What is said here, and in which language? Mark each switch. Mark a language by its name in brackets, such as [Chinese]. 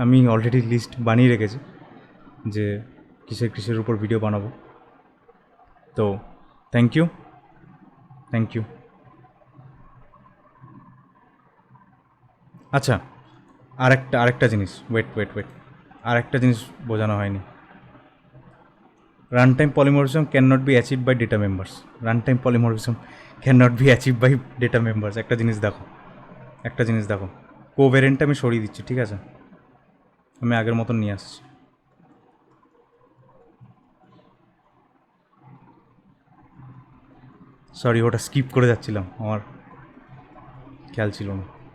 [Bangla] আমি already list বানিয়ে রেখেছি যে কিসের উপর ভিডিও বানাবো। [English] তো thank you. [Bangla] আচ্ছা, আরেকটা জিনিস, ওয়েট, আরেকটা জিনিস বোঝানো হয়নি। [English] Runtime polymorphism cannot be achieved by data members. Runtime polymorphism cannot be achieved by data members. [Bangla] একটা জিনিস দেখো, কোভ্যারিয়েন্টটা আমি সরিয়ে দিচ্ছি, ঠিক আছে? আমি আগের মতন নিয়ে আসছি। সরি, ওটা স্কিপ করে যাচ্ছিলাম, আমার খেয়াল ছিল না।